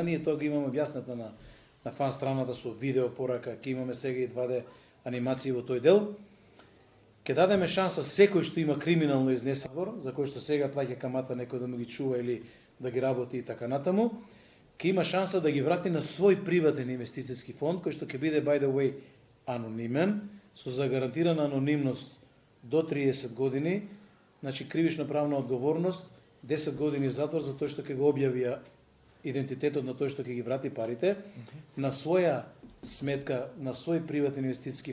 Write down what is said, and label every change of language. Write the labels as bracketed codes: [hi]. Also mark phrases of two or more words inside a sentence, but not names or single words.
[mk] Ние тоа го имаме објаснето на фан страната со видео порака, ќе имаме сега и 2D анимации во тој дел. Ќе дадеме шанса секој што има криминално изнесен двор, за кој што сега плаќа камата некој да му ги чува или да ги работи и така натаму, ќе има шанса да ги врати на свој приватен инвестицијски фонд, кој што ќе биде [en] by the way [mk] анонимен, со загарантирана анонимност до 30 години, значи кривична правна одговорност, 10 години затвор за тој што ќе го објави идентитетот на тој што ќе ги врати парите, на своја сметка, на свој приватен инвестицијски